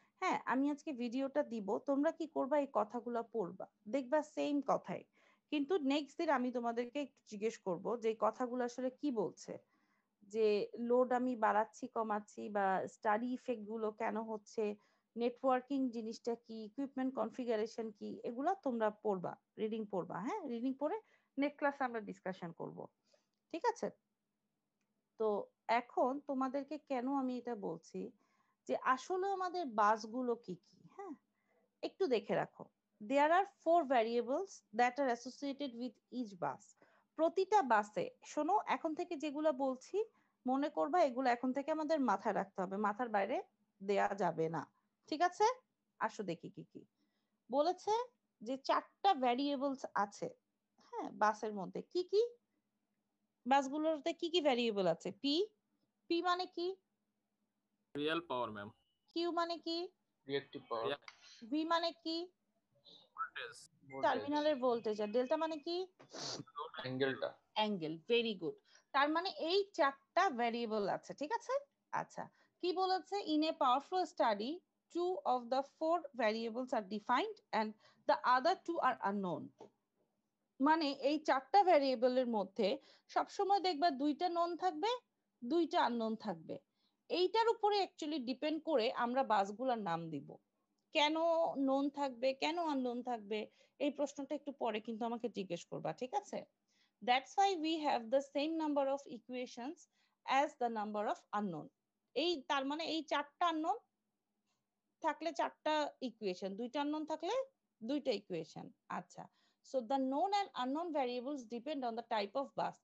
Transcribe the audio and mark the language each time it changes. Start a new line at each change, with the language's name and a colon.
Bangla: হ্যাঁ, আমি আজকে ভিডিওটা দিব, তোমরা কি করবা, এই কথাগুলো পড়বা, দেখবা সেম কথাই, কিন্তু নেক্সট দিন আমি তোমাদেরকে একটু জিজ্ঞেস করব যে এই কথাগুলো আসলে কি বলছে, যে লোড আমি বাড়াচ্ছি কমাচ্ছি, বা স্টাডি ইফেক্ট গুলো কেন হচ্ছে, নেটওয়ার্কিং জিনিসটা কি, ইকুইপমেন্ট কনফিগারেশন কি, এগুলো তোমরা পড়বা, রিডিং পড়বা। হ্যাঁ, রিডিং পড়ে নেক্সট ক্লাসে আমরা ডিসকাশন করব। ঠিক আছে? তো এখন তোমাদেরকে কেন আমি এটা বলছি, যে আসলে আমাদের বাসগুলো কি কি, হ্যাঁ, একটু দেখে রাখো।
English: There are 4 variables that are associated with each bus.
Bangla: প্রতিটা বাসে, শোনো এখন থেকে যেগুলো বলছি মনে করবা, এগুলো এখন থেকে আমাদের মাথায় রাখতে হবে, মাথার বাইরে দেয়া যাবে না। ঠিক আছে? আসো দেখি কি কি বলেছে। যে 4টা ভ্যারিয়েবলস আছে, হ্যাঁ, বাসের মধ্যে কি কি, বাসগুলোতে কি কি ভ্যারিয়েবল আছে? পি, পি মানে কি? Real power ma'am. কিউ মানে কি? রিঅ্যাক্টিভ পাওয়ার, ভি মানে কি? ভোল্টেজ। টার্মিনালের ভোল্টেজ। আর ডেল্টা মানে কি? অ্যাঙ্গেলটা। অ্যাঙ্গেল। Very good. তার মানে এই চারটা ভ্যারিয়েবল আছে, ঠিক আছে? আচ্ছা, কি বলেছে?
English: In a power flow study 2 of the 4 variables are defined and the other 2 are unknown.
Bangla: মানে এই চারটা ভ্যারিয়েবলের মধ্যে সবসময় দেখবা দুইটা নন থাকবে, দুইটা আননোন থাকবে। এইটার উপরে অ্যাকচুয়ালি ডিপেন্ড করে আমরা বাসগুলোর নাম দিব। কেন নোন থাকবে, কেন আননোন থাকবে, এই প্রশ্নটা একটু পরে কিন্তু আমাকে জিজ্ঞেস করবা, ঠিক আছে?
English: That's why we have the same number of equations as the number of unknown.
Bangla: এই তার মানে এই চারটা আননোন থাকলে চারটা ইকুয়েশন, দুইটা আননোন থাকলে দুইটা ইকুয়েশন।
English: আচ্ছা, so the known and unknown variables depend on the type of bus.